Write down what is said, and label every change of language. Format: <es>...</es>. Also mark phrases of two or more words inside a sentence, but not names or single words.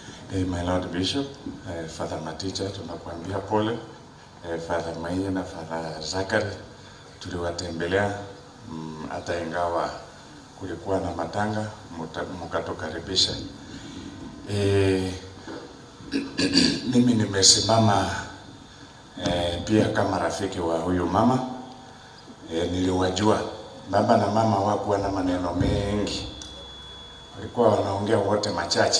<en>My Lord Bishop,</en> <sw>Father Maticha, tunakuambia pole. Father Maia na Father Zakari tuliwatembelea, hata ingawa kulikuwa na matanga, mkatukaribisha. Mimi nimesimama pia kama rafiki wa huyu mama. Niliwajua baba na mama hawakuwa na maneno mengi, walikuwa wanaongea wote machache.</sw>